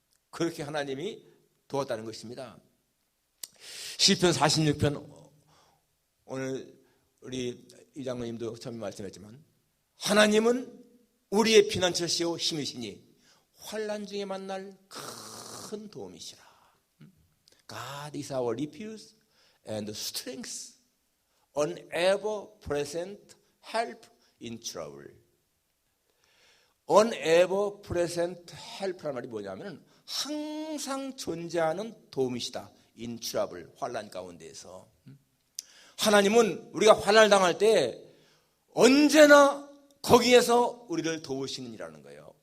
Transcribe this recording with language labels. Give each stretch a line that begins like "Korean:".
Korean: 그렇게 하나님이 도왔다는 것입니다. 시편 46편, 오늘 우리 이 장로님도 처음에 말씀했지만, 하나님은 우리의 피난처시오 힘이시니 환난 중에 만날 큰 도움이시라.
English: God is our refuge and strength, an ever-present help in trouble. an ever-present help
Korean: 라는 말이 뭐냐면 항상 존재하는 도움이시다.
English: in trouble,
Korean: 환난 가운데에서. 하나님은 우리가 환난을 당할 때 언제나 거기에서 우리를 도우시는 이라는 거예요.